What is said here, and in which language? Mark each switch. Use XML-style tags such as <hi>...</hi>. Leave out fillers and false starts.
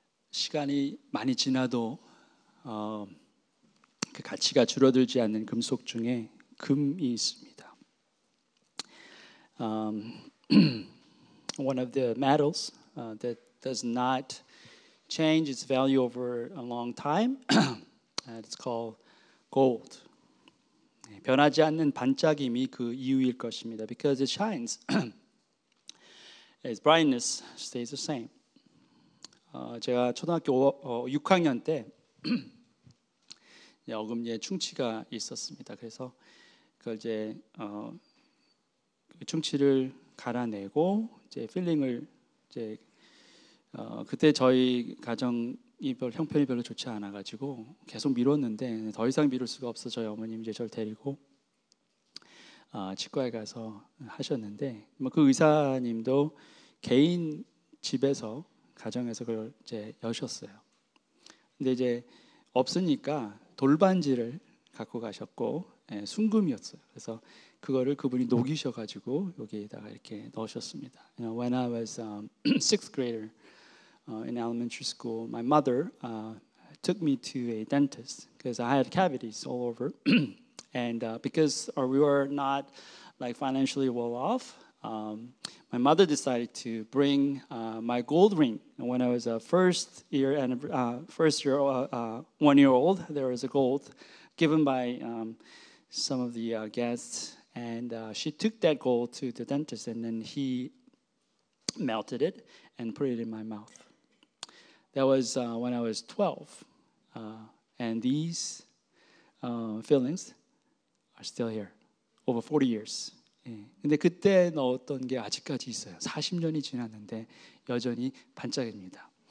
<ko>시간이 많이 지나도 그 가치가 줄어들지 않는 금속 중에 금이 있습니다.</ko> <en>One of the metals that does not change its value over a long time, it's called gold.</en> <ko>변하지 않는 반짝임이 그 이유일 것입니다.</ko> <en>Because it shines, its brightness stays the same.</en> <ko>제가 초등학교 6학년 때 어금니에 충치가 있었습니다. 그래서 그걸 이제 충치를 갈아내고 이제 필링을 이제 그때 저희 가정이 형편이 별로 좋지 않아 가지고 계속 미뤘는데 더 이상 미룰 수가 없어 저희 어머님 이제 저를 데리고 치과에 가서 하셨는데 그 의사님도 개인 집에서 가정에서 그걸 이제 여셨어요. 근데 이제 없으니까 돌반지를 갖고 가셨고 순금이었어요. 그래서 그거를 그분이 녹이셔가지고 여기에다가 이렇게 넣으셨습니다.</ko> <en>When I was sixth grader in elementary school, my mother took me to a dentist because I had cavities all over, and because we were not like financially well off. My mother decided to bring my gold ring. And when I was a first year 1 year old, there was a gold given by some of the guests, and she took that gold to the dentist, and then he melted it and put it in my mouth. That was when I was 12, and these fillings are still here, over 40 years.</en> <ko>근데 그때 넣었던 게 아직까지 있어요. 40년이 지났는데 여전히 반짝입니다.</ko>